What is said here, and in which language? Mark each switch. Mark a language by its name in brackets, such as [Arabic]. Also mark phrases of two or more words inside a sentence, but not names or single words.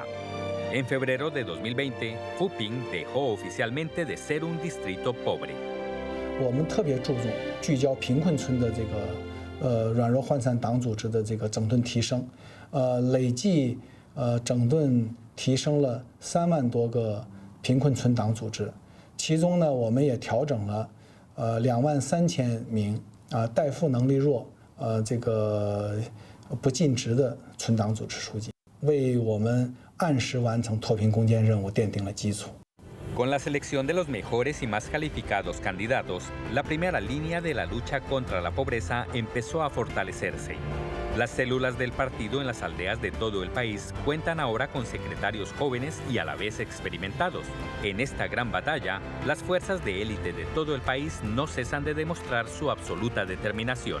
[Spanish] En febrero de 2020, Fuping dejó oficialmente de ser un distrito pobre. [Chinese] 我们特别注重聚焦贫困村的这个软弱涣散党组织的这个整顿提升，累计整顿提升了3万多个贫困村党组织，其中呢，我们也调整了23000名代付能力弱这个不尽职的村党组织书记，为我们按时完成脱贫攻坚任务奠定了基础。 [Spanish] Con la selección de los mejores y más calificados candidatos, la primera línea de la lucha contra la pobreza empezó a fortalecerse. Las células del partido en las aldeas de todo el país cuentan ahora con secretarios jóvenes y a la vez experimentados. En esta gran batalla, las fuerzas de élite de todo el país no cesan de demostrar su absoluta determinación.